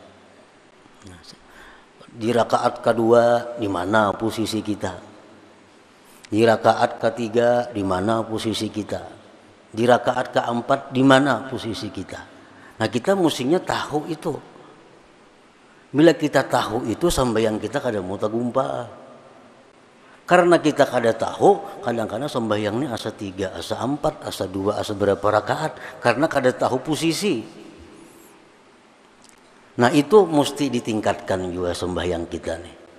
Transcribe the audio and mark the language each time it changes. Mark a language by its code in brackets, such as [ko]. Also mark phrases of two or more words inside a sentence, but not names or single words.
[id] Di rakaat kedua di mana posisi kita. Di rakaat ketiga di mana posisi kita. Di rakaat keempat di mana posisi kita. Nah, kita mestinya tahu itu. Bila kita tahu itu sembahyang kita kada mau tagumpa. Karena kita kada tahu, kadang-kadang sembahyang ini asa 3, asa 4, asa 2, asa berapa rakaat. Karena kada tahu posisi. Nah, itu mesti ditingkatkan juga sembahyang kita nih.